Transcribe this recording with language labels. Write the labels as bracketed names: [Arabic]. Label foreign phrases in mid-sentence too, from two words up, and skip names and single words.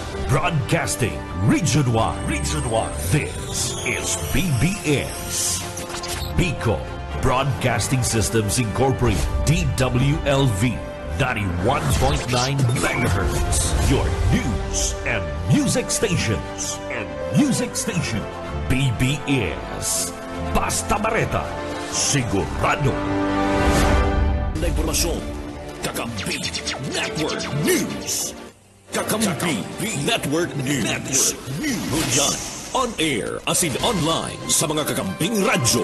[English] Broadcasting Region 1. Region 1. This is BBS. Bicol Broadcasting Systems Incorporated. DWLV. 91.9 megahertz. Your news and music stations. BBS. Basta Bareta. [Bikol] Sigurado. Na impormasyon. Kakampi Network News. Kakampi Network News. Ngunyan, [English] on air as in online [Bikol] sa mga kakamping radyo.